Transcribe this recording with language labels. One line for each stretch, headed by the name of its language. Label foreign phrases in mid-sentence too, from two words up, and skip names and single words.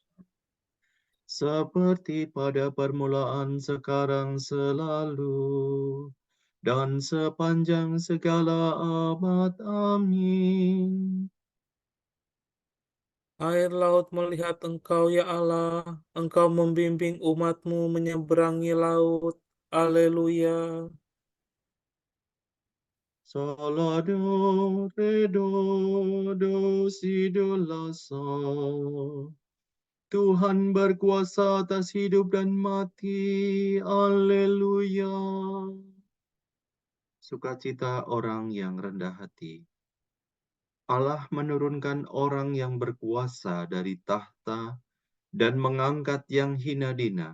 Indonesian: Seperti pada permulaan, sekarang, selalu, dan sepanjang segala abad. Amin. Air laut melihat Engkau, ya Allah. Engkau membimbing umat-Mu menyeberangi laut. Haleluya. Salado, redo, do, si, do, la, sol. Tuhan berkuasa atas hidup dan mati. Haleluya. Sukacita orang yang rendah hati. Allah menurunkan orang yang berkuasa dari tahta dan mengangkat yang hina dina.